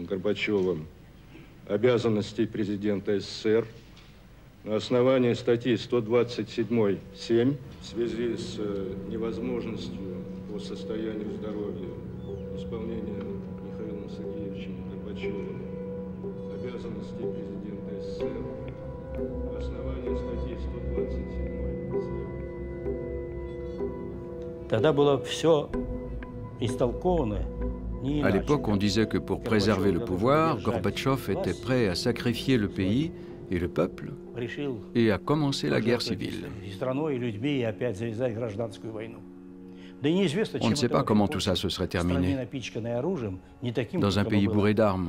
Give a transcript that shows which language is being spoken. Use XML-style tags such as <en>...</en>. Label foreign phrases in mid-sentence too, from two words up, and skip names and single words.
<ru>Горбачевым обязанностей президента СССР на основании статьи 127.7 в связи с невозможностью по состоянию здоровья исполнения Михаилом Сергеевичем Горбачевым обязанностей президента СССР на основании статьи 127.7. Тогда было все истолковано.</ru> <fr>À l'époque, on disait que pour préserver le pouvoir, Gorbatchev était prêt à sacrifier le pays et le peuple et à commencer la guerre civile. On ne sait pas comment tout ça se serait terminé dans un pays bourré d'armes.</fr>